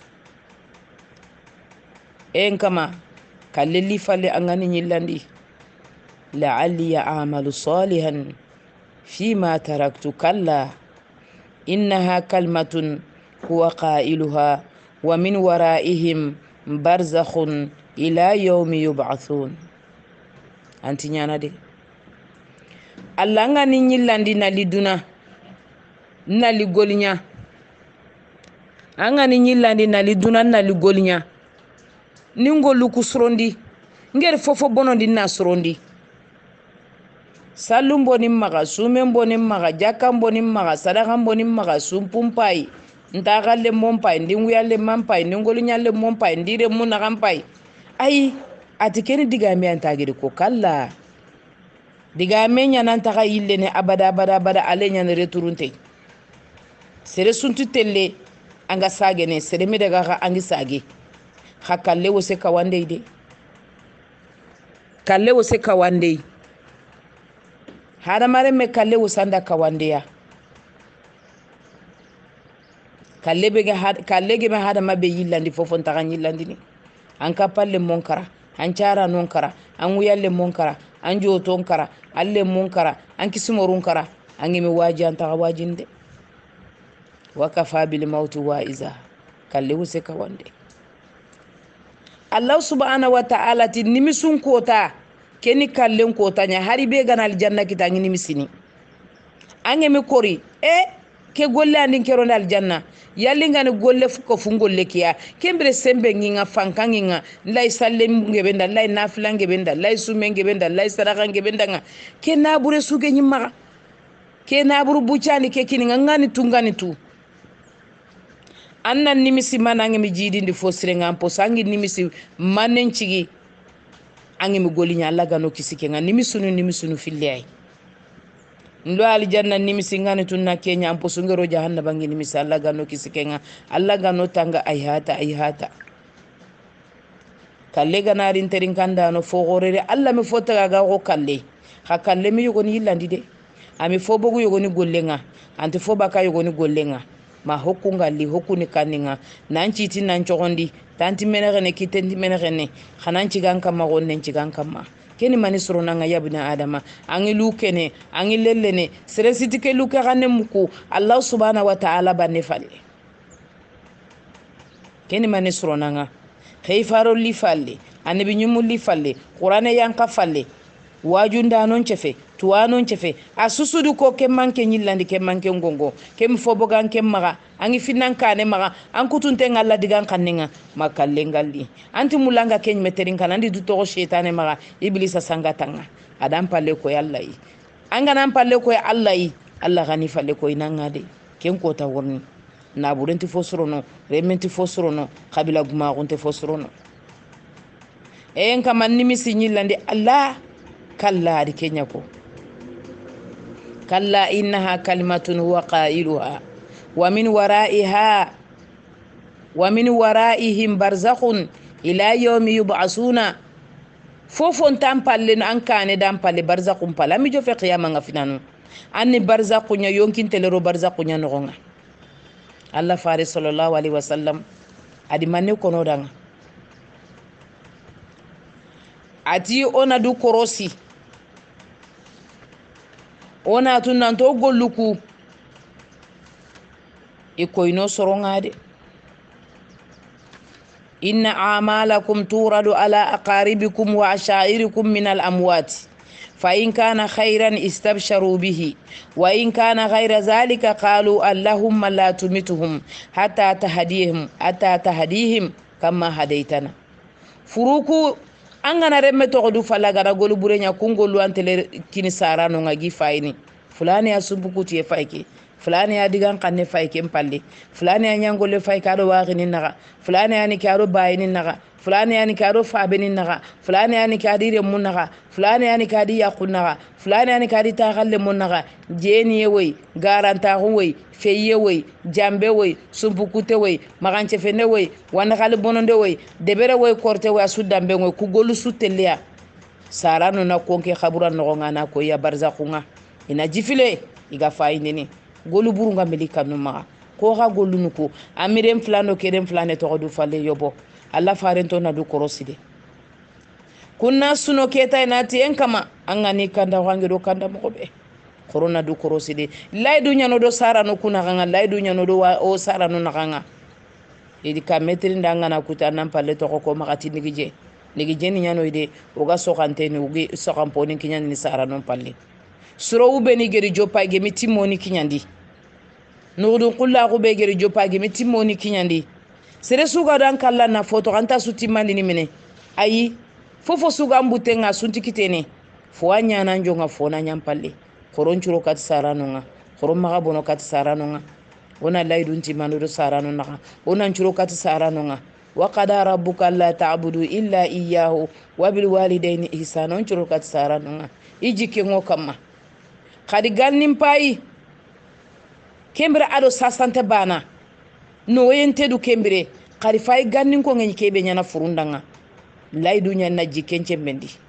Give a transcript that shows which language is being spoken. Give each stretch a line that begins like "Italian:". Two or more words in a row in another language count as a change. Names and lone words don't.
Soninke: en kama kalli falle angani nyillandi
Arabic: لعلي أعمل صالحا فيما تركت كلا إنها كلمة هو قائلها ومن ورائهم برزخ إلى يوم يبعثون
Soninke: anti nyana de Allah ngani nyillandi na liduna na ligolinya angani nyillandi na liduna na ligolinya ningolu kusrondi ngere fofo bonondi na srondi salum bonim maga sumen bonim maga jakam bonim maga sadakam bonim maga sumpumpai ntagalle mompai ndinguyalle mampai ndingolunya le mompai ndire munagampai ai atikeni digame antagiri ko kalla digame nyana ntaka yille ne abada alenya ne returunte sere suntu telle anga sage ne sere mi daga ka angi sage hakalle wose kawande ide kalle wose kawande hada mare me kalle wosanda kawande ya kalle ge me hada mabe yillandi fofon taka yillandi ni an kapalle monkara an cara non kara an wuyalle monkara an joton kara alle monkara an kisumorun kara an mi waji an taka wajinde
Arabic: وكفى بالموت واعظا
Soninke: kalle wose kawande
Arabic: الله سبحانه وتعالى
Soninke: ti nimisun kota keni kallen kota nya hari be ganal janna kita nimisini an mi kori ke golle andin kero dal janna yalli ngani golle fuko fungolle kiya kembre sembe nginga fankanginga lay salle ngebenda lay nafila ngebenda lay sume ngebenda lay sadaka ngebenda nga ke nabure suge nyima ke naburu buchani ke kininga ngani tungani tu annan nimisi manange mi jidindi fosire ngampo sangi nimisi manen cigi ange mi golinya Allah gano kisike nga nimisunu fillay ndo aljanna nimisi ngani tunna kenya ampo sungero jahannaba bangi nimisi Allah gano kisike nga Allah gano tanga ayhata kalle ganari terin kanda no fogorere Allah mi fota ga ko kalle ha kalle mi yogoni yillandi de ami fo bogu yogoni gollenga anti fo baka yogoni gollenga ma hokunga li hokuni kaninga nanci tin nan chogondi tanti menere ne kitendi menere ne khananci ganka ma gonne ci ganka ma keni mani suruna nga yabna adama angi lukene angi lellene seresiti ke luke ganne muku
Arabic: الله سبحانه وتعالى
Soninke: banne falle keni mane suronanga khayfaro li falle annabi nyumul li falle qur'ane yanka falle wajunda non cefe tuwanon cefe asusudu ko ke manke nyillandi ke manke ngongo kem fobogan kem maga angi finan kane maga an kutunte ngalla digan kannenga makalle ngalli anti mulanga ken meterin kanandi du to shaytane maga iblisa sangatanga adam palle ko yallahi anga nan palle ko allahi allah gani falle ko inangade ken ko ta worni na burenti fosrono rementi fosrono kabila guma gonte fosrono en kamanni misi nyillandi allah kalla di kenya ko
Arabic: كلا إنها كلمة هو قائلها ومن ورائهم برزخ إلى يوم يبعثون
Soninke: fofon tampalle an kane dan palle barzakhun pala mi jo fe qiyama ngafinanu anni barzakhunya yonkin telero barzakhunya nogonga allah fare
Arabic: صلى الله عليه وسلم
Soninke: adi manne kono danga ati ona du korosi ona tunan to golluku ikoyno sorongade
Arabic: إن أعمالكم تعرض على أقاربكم وعشائركم من الأموات فإن كان خيرا استبشروا به وإن كان غير ذلك قالوا اللهم لا تمتهم حتى تهديهم كما هديتنا
Soninke: furuku angana remme to du falagara golu burenya kungolu antele kini sarano ngagi fayni fulani ya sumbukuti e fayke fulani ya digan kanne fayke mpalle fulani ya nyangole fayke ado wagini naga fulani ya ni karo bayini naga fulani ya ni karo fabeni naga fulani ya ni kadire munaga fulani ya ni kadi yakunaga fulani ya ni kadi tagalle munaga jeni yewe garanta huwe feye we jambe we sumpukute we maganche fene we wana kale bononde we debere we korte we asudambe we kugolu sutelia sarano na konke khabura no ngana ko ya barzakhunga ina jifile iga faindini golu burunga melika numa ko ga golu nuko amirem flano kerem flane to du falle yobo alla farento na du koroside kunna suno keta inati enkama angani kanda wangiro kanda mobe corona du koroside laydu nyano do sara no kuna ganga laydu nyano do o sara no naganga idi ka metri ndanga na kutana palle to ko makati nigije ni nyano ide oga sokante ni ugi sokamponi kinyani ni sara no palle suro ube ni geri jopa ge mitimoni kinyandi nudu kulla ko be geri jopa ge mitimoni kinyandi sere suga dan kala na foto kanta suti mali ni mene ayi fofo suga mbutenga sunti kitene fo anya na njonga fo na nyampalle koron churo kat saranonga koron maga bono kat saranonga ona laydun timano do saranonga ona churo kat saranonga
Arabic: وقضى ربك ألا تعبدوا إلا إياه وبالوالدين إحسانا
Soninke: on churo kat saranonga ijike ngo kamma khadi gannim pai kembere ado sasante bana no yente du kembere khadi fay gannin ko ngeni kebe nyana furundanga laydu nyana jikenche mendi